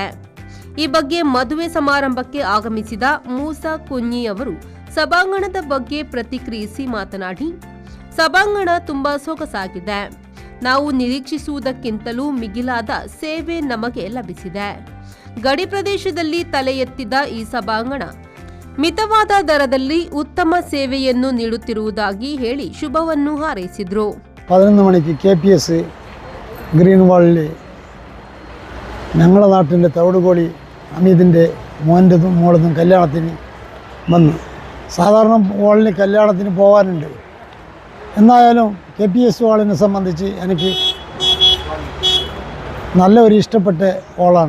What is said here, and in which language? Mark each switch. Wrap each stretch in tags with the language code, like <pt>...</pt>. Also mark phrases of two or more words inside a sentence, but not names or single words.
<kn>ಈ ಬಗ್ಗೆ ಮದುವೆ ಸಮಾರಂಭಕ್ಕೆ ಆಗಮಿಸಿದ ಮೂಸಾ ಕುಂಞಿ ಅವರು ಸಭಾಂಗಣದ ಬಗ್ಗೆ ಪ್ರತಿಕ್ರಿಯಿಸಿ ಮಾತನಾಡಿ, ಸಭಾಂಗಣ ತುಂಬಾ ಸೊಗಸಾಗಿದೆ. ನಾವು ನಿರೀಕ್ಷಿಸುವುದಕ್ಕಿಂತಲೂ ಮಿಗಿಲಾದ ಸೇವೆ ನಮಗೆ ಲಭಿಸಿದೆ. ಗಡಿ ಪ್ರದೇಶದಲ್ಲಿ ತಲೆ ಎತ್ತಿದ ಈ ಸಭಾಂಗಣ ಮಿತವಾದ ದರದಲ್ಲಿ ಉತ್ತಮ ಸೇವೆಯನ್ನು ನೀಡುತ್ತಿರುವುದಾಗಿ ಹೇಳಿ ಶುಭವನ್ನು ಹಾರೈಸಿದರು.</kn> <ml>11 മണിക്ക് KPS ഗ്രീൻ വാളിൽ ഞങ്ങളുടെ നാട്ടിൻ്റെ തവിടുകോളി അമീതിൻ്റെ മോൻ്റെതും മോളതും കല്യാണത്തിന് വന്നു. സാധാരണ വാളിന് കല്യാണത്തിന് പോകാനുണ്ട്. എന്നായാലും KPS വാളിനെ സംബന്ധിച്ച് എനിക്ക് നല്ലൊരു ഇഷ്ടപ്പെട്ട വാളാണ്.</ml>